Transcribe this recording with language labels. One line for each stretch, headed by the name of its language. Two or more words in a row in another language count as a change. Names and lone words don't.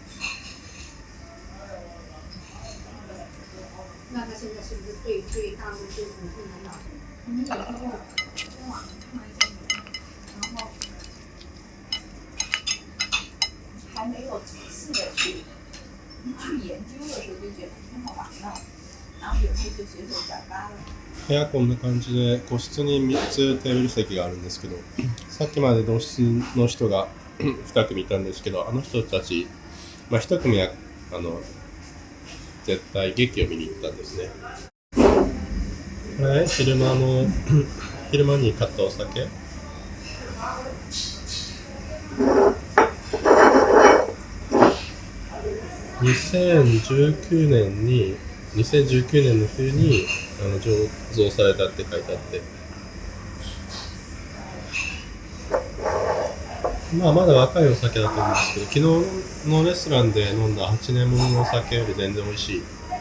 Chinese: 那他现在是不是对大陆对我们更难打？有时候在网上看一些人，然后还没有仔细的去研究的时候就觉得挺好玩的，然后有时候就随手转发了。
Japanese: 部屋こんな感じで個室に3つテーブル席があるんですけど、さっきまで同室の人が2組いたんですけど、あの人たち、1組は絶対劇を見に行ったんですね。これ昼間に買ったお酒。2019年の冬に醸造されたって書いてあって、まだ若いお酒だと思うんですけど、昨日のレストランで飲んだ8年もののお酒より全然美味しい。